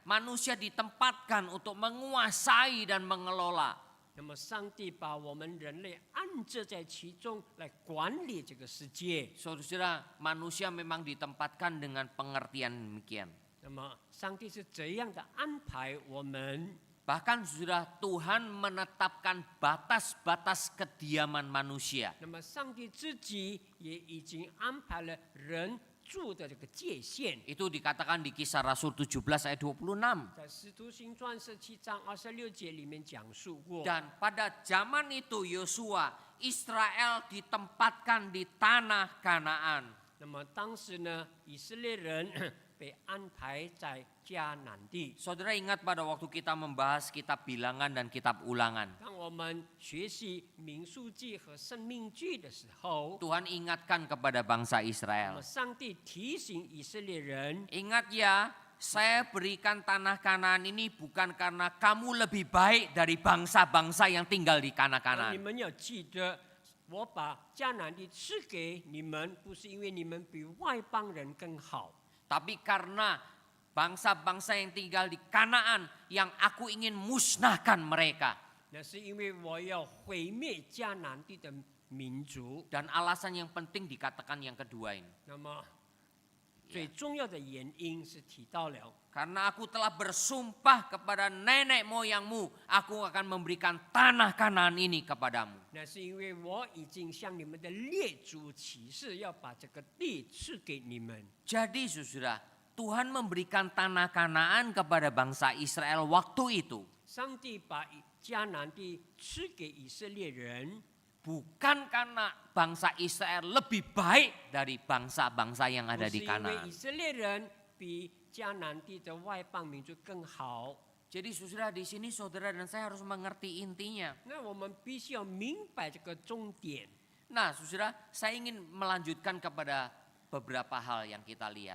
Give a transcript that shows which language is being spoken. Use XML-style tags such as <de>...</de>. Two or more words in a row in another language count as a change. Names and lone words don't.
<id>Manusia ditempatkan untuk menguasai dan mengelola.</id> <zh>那么上帝把我们人类安置在其中来管理这个世界。</zh> <id>Saudara, manusia memang ditempatkan dengan pengertian demikian.</id> <zh>那么上帝是怎样的安排我们？</zh> <id>Bahkan sudah Tuhan menetapkan batas-batas kediaman manusia.</id> <zh>那么上帝自己也已经安排了人住的这个界限。</zh> <id>Itu dikatakan di Kisah Rasul 17 ayat 26.</id> <zh>在《使徒行传》17章26节里面讲述过。</zh> <id>Dan pada zaman itu Yosua, Israel ditempatkan di tanah Kanaan.</id> <zh>那么当时呢，以色列人被安排在迦南地。</zh> <id>Saudara ingat pada waktu kita membahas kitab Bilangan dan kitab Ulangan.</id> <zh>当我们学习民数记和生命记的时候，</zh> <id>Tuhan ingatkan kepada bangsa</id> <zh>那么</zh> <id>Israel.</id> <zh>上帝提醒以色列人，</zh> <id>Ingat ya, saya berikan tanah Kanaan ini bukan karena kamu lebih baik dari bangsa-bangsa yang tinggal di tanah</id> <zh>你</zh> <id>Kanaan.</id> <zh>们要记得，我把迦南地赐给你们，不是因为你们比外邦人更好，</zh> <id>Tapi karena bangsa-bangsa yang tinggal di Kanaan yang aku ingin musnahkan mereka.</id> <zh>那是因为我要毁灭迦南地的民族。</zh> <id>Dan alasan yang penting dikatakan yang kedua ini.</id> <zh>那么最重要的原因是提到了，</zh> <id>Karena aku telah bersumpah kepada nenek moyangmu, aku akan memberikan tanah Kanaan ini kepadamu.</id> <zh>那是因为我已经向你们的列祖起誓，要把这个地赐给你们。</zh> <id>Jadi saudara, Tuhan memberikan tanah Kanaan kepada bangsa Israel waktu itu.</id> <zh>上帝把迦南地赐给以色列人，</zh> <id>Bukan karena bangsa Israel lebih baik dari bangsa-bangsa yang</id> <zh>不</zh> <id>ada</id> <zh>是</zh> <id>di</id> <zh>因为</zh> <id>Kanaan.</id> <zh>以色列人比迦南地的外邦民族更好。</zh> <id>Jadi saudara di sini saudara dan saya harus mengerti intinya.</id> <zh>那我们必须要明白这个重点。</zh> <id>Nah saudara, saya ingin melanjutkan kepada beberapa hal yang kita lihat</id>